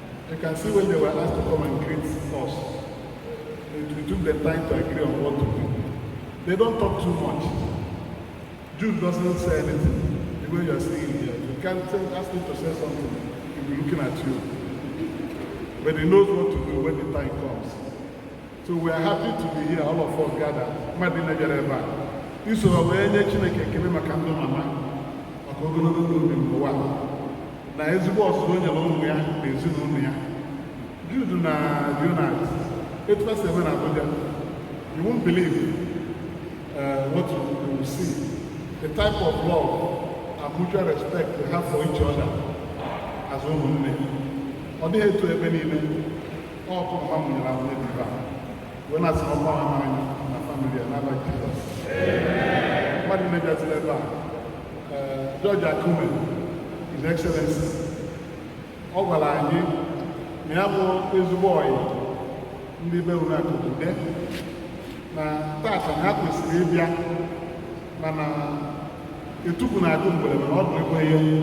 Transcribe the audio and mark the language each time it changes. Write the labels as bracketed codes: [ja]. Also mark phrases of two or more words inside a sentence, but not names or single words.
[en] You can see when they were asked to come and greet us, it, it took them time to agree on what to do. They don't talk too much. Jude doesn't say anything. The way you are seeing here, you can't say, ask him to say something. He'll be looking at you. But he knows what to do when the time comes. So we are happy to be here, all of us gathered. [ig] Mmadụ na-ejere ebe a. Iso ha wee nye Chineke ekele maka ndụ mama, maka ogologo ndụ obi n'ụwa. Na ezigbo ọzụzụ o nyere ụmụ ya na ezinụlọ ya. Jude na Leonard, etu ha si eme na Abuja, [en] you won't believe, uh, what you, you will see. The type of love and mutual respect they have for each other as ụmụnne. [ig] Ọ dịghị etu ebe niile. Ọ bụ mama mụnyere amụnye dị ebe a. Wee na-asị na ọkwa ha n'anya na family ya, n'aba Jizọs. Mmadụ niile bịaziri ebe a, uh, George Akume, [en] His Excellency, [ig] ọ gwara anyị na ya bụ ezigbo ọyị ndị be unu akụ Ude, na taata na ha kwesịrị ịbịa, mana etupu na-agụ mgbere, mana ọ bụ ebe ihe.